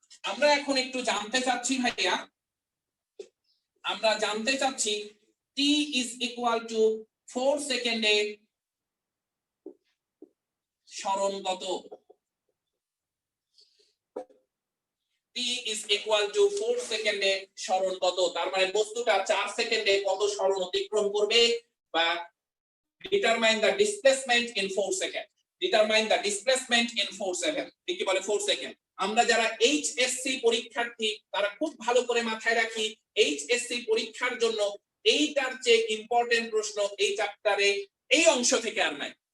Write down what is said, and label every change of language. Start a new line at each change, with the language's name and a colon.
Bangla: আমরা এখন একটু জানতে চাচ্ছি ভাইয়া, আমরা জানতে চাচ্ছি
English: t is equal to 4
Bangla: সেকেন্ডে সরণ কত?
English: t is equal to 4
Bangla: সেকেন্ডে সরণ কত? তার মানে বস্তুটা 4 সেকেন্ডে কত সরণ অতিক্রম করবে, বা
English: determine the displacement in 4 seconds. Determine the displacement in 4 seconds.
Bangla: কি বলে 4 সেকেন্ড? আমরা যারা এইচএসসি পরীক্ষার্থী তারা খুব ভালো করে মাথায় রাখি, এইচএসসি পরীক্ষার জন্য এইটার চেয়ে ইম্পর্টেন্ট প্রশ্ন এই চ্যাপ্টারে এই অংশ থেকে আর নাই।